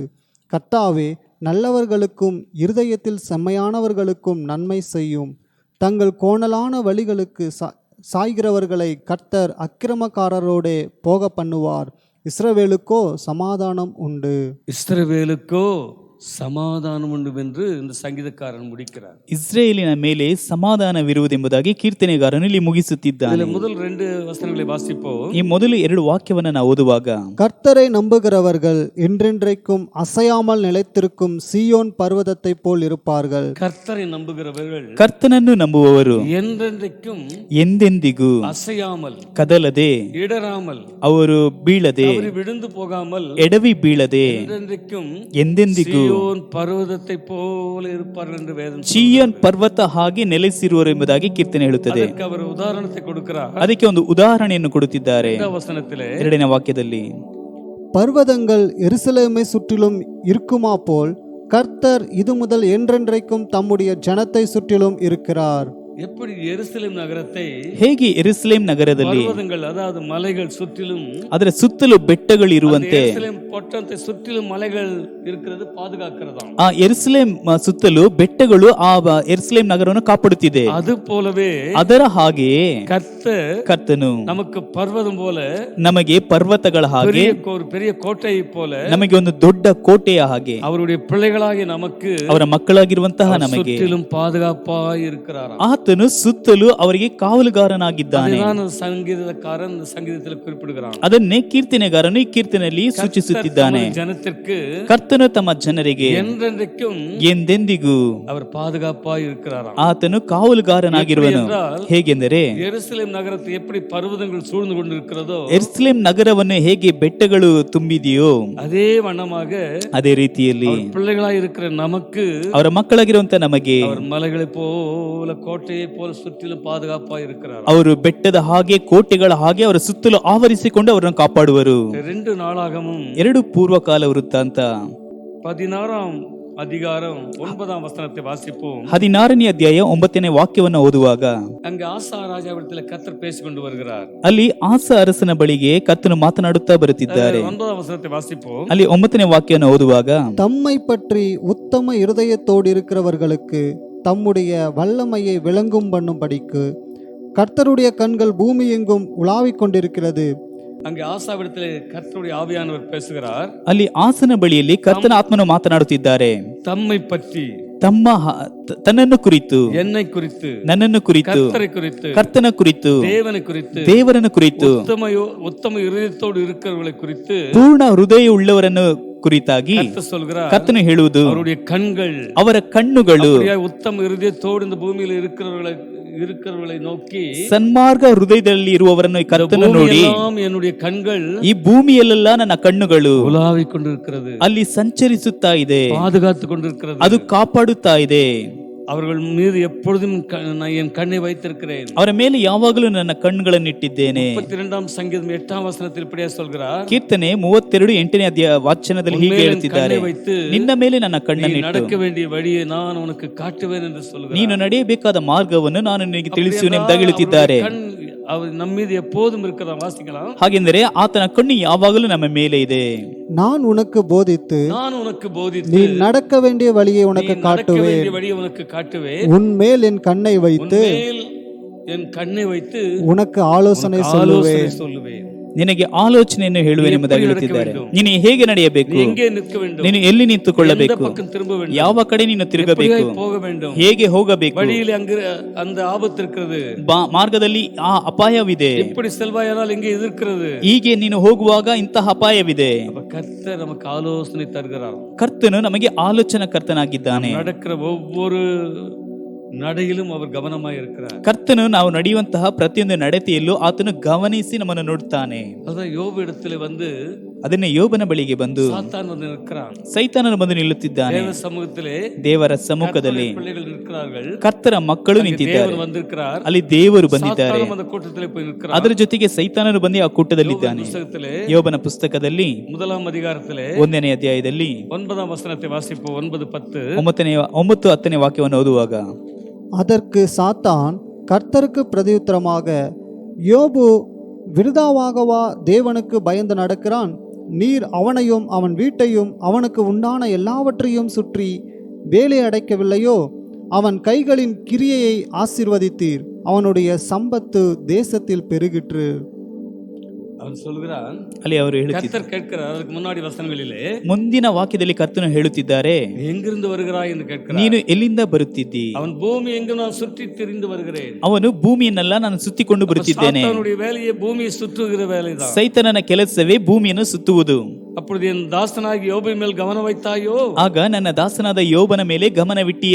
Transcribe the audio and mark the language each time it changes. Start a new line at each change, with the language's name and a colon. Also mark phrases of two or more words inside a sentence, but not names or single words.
Tamil: கர்த்தாவே, நல்லவர்களுக்கும் இருதயத்தில் செம்மையானவர்களுக்கும் நன்மை செய்யும். தங்கள் கோணலான வழிகளுக்கு சாய்கிறவர்களை கர்த்தர் அக்கிரமக்காரரோடே போக பண்ணுவார். இஸ்ரவேலுக்கோ சமாதானம் உண்டு. இஸ்ரவேலுக்கோ சமாதானம் உண்டு என்று இந்த சங்கீதக்காரன் முடிக்கிறார்.
Kannada: ಇಸ್ರೇಲಿನ ಮೇಲೆ ಸಮಾಧಾನವಿರುವುದೆಂಬುದಾಗಿ ಕೀರ್ತನೆಗಾರನು ಇಲ್ಲಿ ಮುಗಿಸುತ್ತಿದ್ದಾನೆ.
Tamil: முதல் 2 வசனங்களை வாசிப்போம்.
Kannada: ಈ ಮೊದಲು 2 ವಾಕ್ಯವನ್ನು ನಾವು ಓದುವಾಗ,
Tamil: கர்த்தரை நம்புகிறவர்கள் என்றென்றைக்கும் அசையாமல் நிலைத்திருக்கும் சீயோன் பர்வதத்தை போல் இருப்பார்கள். கர்த்தரை நம்புகிறவர்கள்,
Kannada: ಕರ್ತನನ್ನು ನಂಬುವವರು
Tamil: என்றென்றைக்கும்
Kannada: ಎಂದೆಂದಿಗೂ
Tamil: அசையாமல்,
Kannada: ಕದಲದೆ,
Tamil: இடராமல்,
Kannada: ಅವರು ಬೀಳದೆ,
Tamil: விழுந்து போகாமல்,
Kannada: ಎಡವಿ ಬೀಳದೆ,
Tamil: என்றென்றைக்கும்
Kannada: ಎಂದೆಂದಿಗೂ
Tamil: சீயோன் பர்வதத்தை போல இருப்பார்கள் என்று வேதம்
Kannada: ಚೀಯೋನ್ ಪರ್ವತ ಹಾಗೆ ನೆಲೆಸಿರುವರು ಎಂಬುದಾಗಿ ಕೀರ್ತನೆ ಹೇಳುತ್ತದೆ. ಅದಕ್ಕೆ ಅವರು ಉದಾಹರಣೆ ಕೊಡುತ್ತಾರೆ. ಅದಕ್ಕೆ ಒಂದು ಉದಾಹರಣೆಯನ್ನು ಕೊಡುತ್ತಿದ್ದಾರೆ. 2ನೇ ವಾಕ್ಯದಲ್ಲಿ,
Tamil: பர்வதங்கள் எருசலேமை சுற்றிலும் இருக்குமா போல் கர்த்தர் இது முதல் என்றென்றைக்கும் தம்முடைய ஜனத்தை சுற்றிலும் இருக்கிறார். எப்படி எருசலேம் நகரத்தை,
Kannada: ಹೇಗೆ ಯೆರೂಸಲೇಮ್ ನಗರದಲ್ಲಿ
Tamil: பர்வதங்கள் அதாவது மலைகள் சுற்றிலும்,
Kannada: ಅದರ ಸುತ್ತಲೂ ಬೆಟ್ಟಗಳು ಇರುವಂತೆ,
Tamil: எருசலேம் பட்டணத்தை சுற்றிலும் மலைகள் இருக்கிறது, பாதுகாக்கிறதாம்.
Kannada: ಆ ಯೆರೂಸಲೇಮ್ ಸುತ್ತಲೂ ಬೆಟ್ಟಗಳು ಆ ಯೆರೂಸಲೇಮ್ ನಗರವನ್ನು ಕಾಪಾಡುತ್ತಿದೆ.
Tamil: அது போலவே
Kannada: ಅದರ ಹಾಗೆಯೇ ಕರ್ತನು
Tamil: நமக்கு பர்வதம் போல,
Kannada: ನಮಗೆ ಪರ್ವತಗಳ ಹಾಗೆ,
Tamil: பெரிய கோட்டையை போல,
Kannada: ನಮಗೆ ಒಂದು ದೊಡ್ಡ ಕೋಟೆಯ ಹಾಗೆ,
Tamil: அவருடைய பிள்ளைகளாகிய நமக்கு,
Kannada: ಅವರ ಮಕ್ಕಳಾಗಿರುವಂತಹ ನಮಗೆ
Tamil: சுற்றிலும் பாதுகாப்பாய் இருக்கிறாராம்.
Kannada: ಆತನು ಸುತ್ತಲೂ ಅವರಿಗೆ ಕಾವಲುಗಾರನಾಗಿದ್ದಾನೆ. ಸಂಗೀತಕಾರನ್ ಸಂಗೀತದಲ್ಲಿ குறிப்பிடுகிறான். ಅದನ್ನೇ ಕೀರ್ತನೆಗಾರನು ಈ ಕೀರ್ತನೆಯಲ್ಲಿ ಸೂಚಿಸುತ್ತಿದ್ದಾನೆ.
Tamil: ಜನத்திற்கு,
Kannada: ಕರ್ತನು ತಮ್ಮ ಜನರಿಗೆ
Tamil: என்றென்றைக்கும்
Kannada: ಎಂದೆಂದಿಗೂ
Tamil: அவர் பாதுகாப்பாய் இருக்கிறாராம்.
Kannada: ಆತನು ಕಾವಲುಗಾರನಾಗಿರುವನು. ಹೇಗೆಂದರೆ,
Tamil: ಯೆರೂಸಲೇಮ್ ನಗರத்தை எப்படி பர்வதங்கள் சூழ்ந்து கொண்டிருக்கிறதோ,
Kannada: ಯೆರೂಸಲೇಮ್ ನಗರವನ್ನು ಹೇಗೆ ಬೆಟ್ಟಗಳು ತುಂಬಿದೆಯೋ
Tamil: அதே வண்ணமாக
Kannada: ಅದೇ ರೀತಿಯಲ್ಲಿ
Tamil: பிள்ளைகளாய் இருக்கிற நமக்கு,
Kannada: ಅವರ ಮಕ್ಕಳಾಗಿರುವಂತ ನಮಗೆ
Tamil: அவர் மலைகளை போல கோட்டையை போல சுற்றிலும் பாதுகாப்பாய் இருக்கிறார்.
Kannada: ಅವರು ಬೆಟ್ಟದ ಹಾಗೆ, ಕೋಟೆಗಳ ಹಾಗೆ ಅವರ ಸುತ್ತಲೂ ಆವರಿಸಿಕೊಂಡು ಅವರನ್ನು ಕಾಪಾಡುವರು.
Tamil: 2 நாளாகமும்
Kannada: 2 ಪೂರ್ವಕಾಲ ವೃತ್ತಾಂತ
Tamil: 16ஆம் அதிகாரம் 9ஆம் வசனத்தை வாசிப்போம்.
Kannada: 16ನೇ ಅಧ್ಯಾಯ 9ನೇ ವಾಕ್ಯವನ್ನು ಓದುವಾಗ,
Tamil: அங்க ஆசா ராஜாவிடத்தில் கர்த்தர் பேசிக்கொண்டு வருகிறார்.
Kannada: ಅಲ್ಲಿ ಆಸ ಅರಸನ ಬಳಿಗೆ ಕರ್ತನು ಮಾತನಾಡುತ್ತಾ ಬರುತ್ತಿದ್ದಾರೆ.
Tamil: 9ஆம் வசனத்தை வாசிப்போம்.
Kannada: ಅಲ್ಲಿ 9ನೇ ವಾಕ್ಯವನ್ನು ಓದುವಾಗ,
Tamil: தம்மை பற்றி உத்தம இருதயத்தோடு இருக்கிறவர்களுக்கு தம்முடைய வல்லமையை விளங்கும் பண்ணும்படிக்கு கர்த்தருடைய கண்கள் பூமி எங்கும் உலாவிக் கொண்டிருக்கிறது. அங்கே ஆசாவிடத்தில் கர்த்தருடைய ஆவியானவர் பேசுகிறார்.
Kannada: ಅಲ್ಲಿ ಆಸನ ಬಳಿಯಲ್ಲಿ ಕರ್ತನ ಆತ್ಮನು ಮಾತನಾಡುತ್ತಿದ್ದಾರೆ.
Tamil: தம்மை பற்றி,
Kannada: ತನ್ನನ್ನು ಕುರಿತು,
Tamil: என்னை குறித்து,
Kannada: ನನ್ನನ್ನು ಕುರಿತು,
Tamil: கர்த்தரை குறித்து,
Kannada: ಕರ್ತನ ಕುರಿತು,
Tamil: தேவனை குறித்து,
Kannada: ದೇವರನ್ನು ಕುರಿತು,
Tamil: உத்தம இதயத்தோடு இருக்கிறவர்களை குறித்து,
Kannada: ಪೂರ್ಣ ಹೃದಯ ಉಳ್ಳವರನ್ನು ಕುರಿತಾಗಿ
Tamil: கர்த்தர் சொல்கிறார்.
Kannada: ಕರ್ತನು ಹೇಳುವುದು,
Tamil: அவருடைய கண்கள்,
Kannada: ಅವರ ಕಣ್ಣುಗಳು
Tamil: உத்தம இருதயத்தோடு இந்த பூமியில் இருக்கிறவர்களை நோக்கி,
Kannada: ಸನ್ಮಾರ್ಗ ಹೃದಯದಲ್ಲಿ ಇರುವವರನ್ನು ಕರ್ತನು ನೋಡಿ,
Tamil: என்னுடைய கண்கள்
Kannada: ಈ ಭೂಮಿಯಲ್ಲೆಲ್ಲ ನನ್ನ ಕಣ್ಣುಗಳು
Tamil: உலாவிக் கொண்டிருக்கிறது,
Kannada: ಅಲ್ಲಿ ಸಂಚರಿಸುತ್ತಾ ಇದೆ,
Tamil: பாதுகாத்து கொண்டிருக்கிறது,
Kannada: ಅದು ಕಾಪಾಡುತ್ತಾ ಇದೆ.
Tamil: அவர்கள் மீது எப்பொழுதும் நான் என் கண்ணை வைத்திருக்கிறேன்.
Kannada: ಅವರ ಮೇಲೆ ಯಾವಾಗಲೂ ನನ್ನ ಕಣ್ಣುಗಳನ್ನು ಇಟ್ಟಿದ್ದೇನೆ.
Tamil: 32 சங்கீதம் 8 வசனத்தில் இப்படியே சொல்கிறார்.
Kannada: ಕೀರ್ತನೆ 32:8 ವಾಚನದಲ್ಲಿ ಹೀಗೆ ಹೇಳುತ್ತಿದ್ದಾರೆ, ನಿನ್ನ ಮೇಲೆ ನನ್ನ ಕಣ್ಣನ್ನು ಇಟ್ಟು
Tamil: நடக்க வேண்டிய வழியை நான் உனக்கு காட்டுவேன் என்று சொல்கிறார்.
Kannada: ನೀನು ನಡೆಯಬೇಕಾದ ಮಾರ್ಗವನ್ನು ನಾನು ನಿನಗೆ ತಿಳಿಸುವೆನು ಎಂಬುದಾಗಿ ಹೇಳುತ್ತಿದ್ದಾರೆ.
Tamil: அவர் நம்ம மீது எப்போதும் இருக்கிறதா வாசிக்கலாம்.
Kannada: ಹಾಗೆಂದರೆ ಆತನ ಕಣ್ಣು ಯಾವಾಗಲೂ ನಮ್ಮ ಮೇಲೆ ಇದೆ.
Tamil: நான் உனக்கு போதித்து நீ நடக்க வேண்டிய வழியை உனக்கு காட்டுவேன். உன் மேல் என் கண்ணை வைத்து உனக்கு ஆலோசனை சொல்லுவேன்.
Kannada: ನಿನಗೆ ಆಲೋಚನೆಯನ್ನು ಹೇಳುವೆ ಎಂಬುದಾಗಿ ಹೇಳುತ್ತಿದ್ದಾರೆ. ನೀನು ಹೇಗೆ ನಡೆಯಬೇಕು, ನೀನು ಎಲ್ಲಿ ನಿಂತುಕೊಳ್ಳಬೇಕು, ಯಾವ ಕಡೆ ನೀನು ತಿರುಗಬೇಕು, ಹೇಗೆ ಹೋಗಬೇಕು, ಮಾರ್ಗದಲ್ಲಿ ಆ ಅಪಾಯವಿದೆ, ಹೀಗೆ ನೀನು ಹೋಗುವಾಗ ಇಂತಹ ಅಪಾಯವಿದೆ. ಕರ್ತನು ನಮಗೆ ಆಲೋಚನಾ ಕರ್ತನಾಗಿದ್ದಾನೆ.
Tamil: ஒவ்வொரு நடையிலும் அவர் கவனமாய் இருக்கிறார்.
Kannada: ಕರ್ತನು ನಾವು ನಡೆಯುವಂತಹ ಪ್ರತಿಯೊಂದು ನಡತೆಯಲ್ಲೂ ಆತನು ಗಮನಿಸಿ ನಮ್ಮನ್ನು ನೋಡುತ್ತಾನೆ.
Tamil: அதான் யோபு இடத்துல வந்து
Kannada: ಅದನ್ನೇ ಯೋಬನ ಬಳಿಗೆ ಬಂದು
Tamil: சாத்தான் வந்து நிற்கிறான்.
Kannada: ಸೈತಾನನು ಬಂದು ನಿಲ್ಲುತ್ತಿದ್ದಾನೆ.
Tamil: தேவ சமூகத்திலே
Kannada: ದೇವರ ಸಮ್ಮುಖದಲ್ಲಿ
Tamil: பிள்ளைகள் நிற்கிறார்கள்.
Kannada: ಕರ್ತರ ಮಕ್ಕಳು ನಿಂತಿದ್ದಾರೆ.
Tamil: தேவன் வந்திருக்கிறார்.
Kannada: ಅಲ್ಲಿ ದೇವರು ಬಂದಿದ್ದಾರೆ.
Tamil: சாத்தான் அந்த கூட்டத்திலே போய் நிற்கிறார்.
Kannada: ಅದರ ಜೊತೆಗೆ ಸೈತಾನನು ಬಂದು ಆ ಕೂಟದಲ್ಲಿದ್ದಾನೆ. ಯೋಬನ ಪುಸ್ತಕದಲ್ಲಿ
Tamil: 1 அதிகாரத்திலே
Kannada: 1ನೇ ಅಧ್ಯಾಯದಲ್ಲಿ
Tamil: 9 ವಚನத்தை வாசிப்போம். 9:10
Kannada: 9-10 ವಾಕ್ಯವನ್ನು ಓದುವಾಗ,
Tamil: அதற்கு சாத்தான் கர்த்தருக்கு பிரதியுத்தரமாக, யோபு விருதாவாகவா தேவனுக்கு பயந்து நடக்கிறான்? நீர் அவனையும் அவன் வீட்டையும் அவனுக்கு உண்டான எல்லாவற்றையும் சுற்றி வேலை அடைக்கவில்லையோ? அவன் கைகளின் கிரியையை ஆசீர்வதித்தீர், அவனுடைய சம்பத்து தேசத்தில் பெருகிற்று. அவன் சொல்கிறான்,
Kannada: ಅಲ್ಲಿ ಅವರು
Tamil: கர்த்தர் கேட்கிறார். ಅದಕ್ಕೆ முன்னாடி வசனங்களிலே
Kannada: ಮುಂದಿನ ವಾಕ್ಯದಲ್ಲಿ ಕರ್ತನು ಹೇಳುತ್ತಿದ್ದಾರೆ,
Tamil: எங்கிருந்து வருகிறாய் ಎಂದು ಕೇಳ್கிறார்.
Kannada: ನೀನು ಎಲ್ಲಿಂದ ಬರುತ್ತಿದ್ದಿ?
Tamil: அவன் பூமி எங்கும் நான் சுற்றி திரிந்து வருகிறேன்.
Kannada: ಅವನು ಭೂಮಿಯನ್ನೆಲ್ಲ ನಾನು ಸುತ್ತಿಕೊಂಡು ಬರುತ್ತಿದ್ದೇನೆ.
Tamil: சாத்தானுடைய வேலையே பூமியை சுற்றுகிற வேலைதான்.
Kannada: ಸೈತಾನನ ಕೆಲಸವೇ ಭೂಮಿಯನ್ನು ಸುತ್ತುವುದು.
Tamil: அப்பொழுது என் தாசனாகி யோபின் மேல் கவனம் வைத்தாயோ?
Kannada: ಆಗ ನನ್ನ ದಾಸನಾದ ಯೋಬನ ಮೇಲೆ ಗಮನವಿಟ್ಟಿಯಾ?